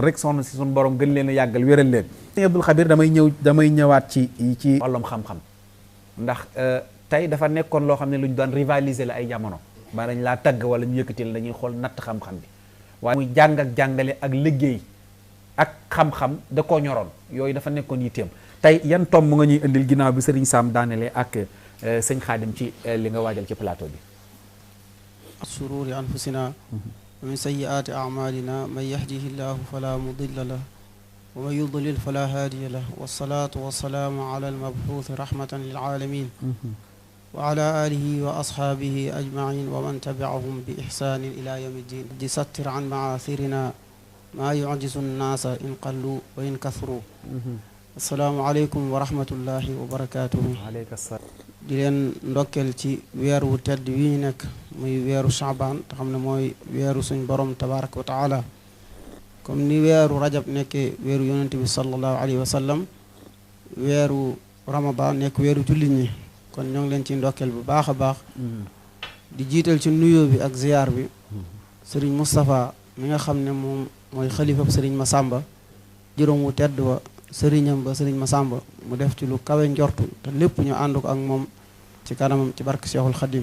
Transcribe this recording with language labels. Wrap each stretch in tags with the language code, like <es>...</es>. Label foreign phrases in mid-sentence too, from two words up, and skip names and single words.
<wo>rek soxna si suñu borom gën leen a yàggal wéral leen sëñ Abdul Xabir damay ñëwaat ci wàllum xam-xam ndax tey dafa nekkoon loo xam ne lu ñu daan rivaliser la ay jamono ba dañ laa tagg wala ñu yëkkatil dañuy xool natt xam-xam bi waaye muy jàng ak jàngale ak liggéey ak xam-xam da koo ñoroon yooyu dafa nekkoon yitteem tey yan tomb nga ñuy indil ginnaaw bi sëriñ Sam daanelee ak sëñ Xaadim ci li nga waajal ci plateau bi.</wo> <ar>شرور أنفسنا ومن سيئات أعمالنا من يهده الله فلا مضل له ومن يضلل فلا هادي له والصلاة والسلام على المبعوث رحمة للعالمين وعلى آله وأصحابه أجمعين ومن تبعهم بإحسان إلى يوم الدين ستر عن معاثرنا ما يعجز الناس إن قلوا وإن كثروا السلام عليكم ورحمة الله وبركاته عليك السلام.</ar> <wo>di leen ndokkeel ci weer wu tedd wi ñu nekk muy weeru Shaabaan te xam ne mooy weeru suñ borom</wo> <ar>تبارك وتعالى</ar> <wo>comme ni weeru rajab nekkee weeru yonente bi</wo> <ar>صلى الله عليه وسلم</ar> <wo>weeru ramadan nekk weeru jullit ñi kon ñoo ngi leen ci ndokkeel bu baax a baax di jiital ci nuyoo bi ak ziyaar bi sëriñ Moustapha mi nga xam ne moom mooy xalifab sëriñ Massamba juróom wu tedd wa sëriñam ba sëriñ Massamba mu def ci lu kawe njortu te lépp ñu ànd ko ak moom ci kanamam ci barke Cheikhul Khadim</wo>